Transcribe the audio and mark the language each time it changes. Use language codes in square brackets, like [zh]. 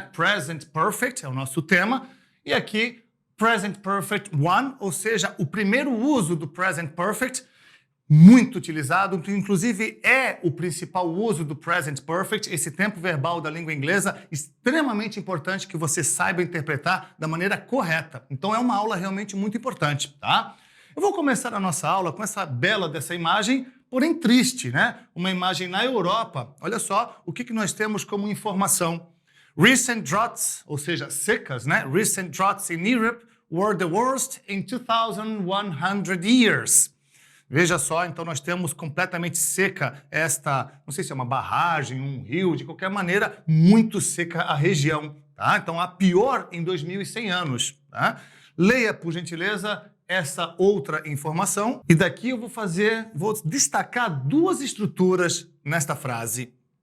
[pt] Present Perfect é o nosso tema. E aqui, Present Perfect One, ou seja, o primeiro uso do Present Perfect, muito utilizado, inclusive é o principal uso do Present Perfect, esse tempo verbal da língua inglesa, extremamente importante que você saiba interpretar da maneira correta. Então é uma aula realmente muito importante, tá? Eu vou começar a nossa aula com essa bela dessa imagem, porém triste, né? Uma imagem na Europa. Olha só o que nós temos como informação. [en] Recent droughts, [pt] ou seja, secas, né? [en] Recent droughts in Europe were the worst in 2,100 years. [pt] Veja só, então nós temos completamente seca esta, não sei se é uma barragem, um rio, de qualquer maneira, muito seca a região, tá? Então a pior em 2.100 anos, tá? Leia, por gentileza, essa outra informação. E daqui eu vou destacar duas estruturas nesta frase.